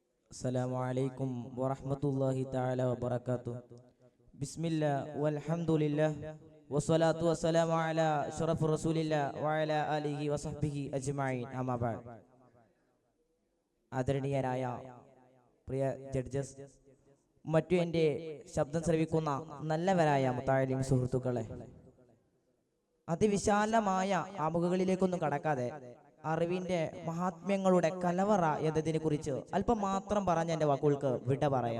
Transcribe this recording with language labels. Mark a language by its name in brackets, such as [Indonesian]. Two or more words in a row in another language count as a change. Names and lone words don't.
[Arabic] السلام عليكم ورحمة الله تعالى وبركاته. بسم الله والحمد لله والصلاة والسلام على شرف رسول الله وعلى آله وصحبه أجمعين. أما بعد. [Malayalam] ആദരണീയരായ പ്രിയ ജഡ്ജസ്, മറ്റു എൻ്റെ ശബ്ദം ശ്രവിക്കുന്ന നല്ലവരായ മുത്താലിം സുഹൃത്തുക്കളെ, അതിവിശാലമായ ആമുഖങ്ങളിലേക്കൊന്നും കടക്കാതെ അറിവിന്റെ മഹാത്മ്യങ്ങളുടെ കലവറ എന്നതിനെ കുറിച്ച് അല്പം മാത്രം പറഞ്ഞ എൻ്റെ വാക്കുകൾക്ക് വിട പറയാം.